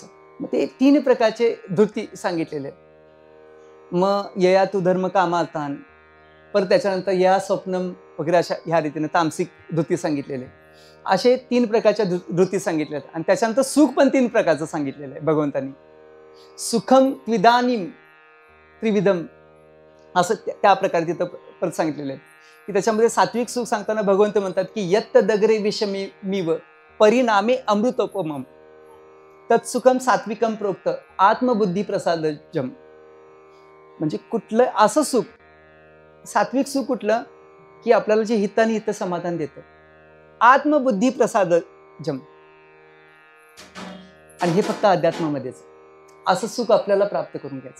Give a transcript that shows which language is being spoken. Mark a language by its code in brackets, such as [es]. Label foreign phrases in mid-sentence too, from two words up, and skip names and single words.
[mr] मग ते 3 प्रकारचे धृती सांगितलेले. मग [sa] यया तू धर्म कामार्थान, [mr] परत त्याच्यानंतर या स्वप्नम वगैरे अशा ह्या रीतीने तामसिक धृती सांगितलेले. असे 3 प्रकारच्या धृती सांगितल्या. आणि त्याच्यानंतर सुख पण 3 प्रकारचं सांगितलेलं आहे भगवंतांनी. [sa] सुखम त्विदानीम त्रिविधम [mr] असं त्या प्रकारे तिथं परत सांगितलेलं आहे. की त्याच्यामध्ये सात्विक सुख सांगताना भगवंत म्हणतात की [sa] यत्त दगरे विषमीव परिणामे अमृतोपमम तत्सुखम सात्विकम प्रोक्त आत्मबुद्धी प्रसादजम. [mr] म्हणजे कुठलं असं सुख, सात्विक सुख कुठलं की आपल्याला जे हिताने हित समाधान देतं, [sa] आत्मबुद्धी प्रसादजम. [mr] आणि हे फक्त अध्यात्मामध्येच असं सुख आपल्याला प्राप्त करून घ्यायचं.